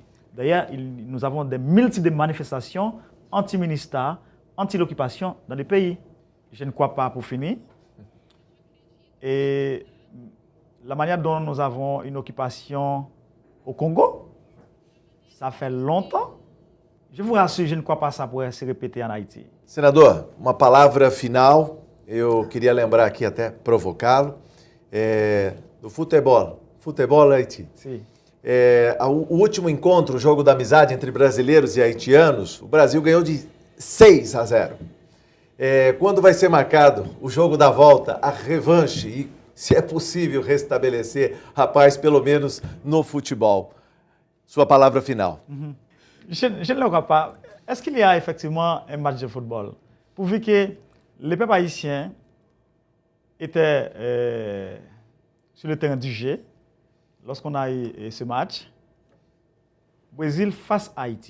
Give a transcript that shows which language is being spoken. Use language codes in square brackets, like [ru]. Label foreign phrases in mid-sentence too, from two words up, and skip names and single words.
[fr] D'ailleurs, nous avons des multiples manifestations anti-ministère, anti-l'occupation dans le pays. Je ne crois pas, pour finir. Et la manière dont nous avons une occupation au Congo, ça fait longtemps. Je vous rassure, je ne crois pas que ça pourrait se répéter en Haïti. [pt] Senador, uma palavra final eu queria lembrar aqui, até provocá-lo, do futebol Haiti. Sim. O último encontro, o jogo da amizade entre brasileiros e haitianos, o Brasil ganhou de 6-0. Quando vai ser marcado o jogo da volta, a revanche, e se é possível restabelecer, rapaz, pelo menos no futebol? Sua palavra final. [fr] Je ne le crois pas. Est-ce qu'il y a effectivement un match de football? Pourvu que les peuples haïtiens étaient sur le terrain du jeu, lorsqu'on a eu ce match, Brésil face à Haïti.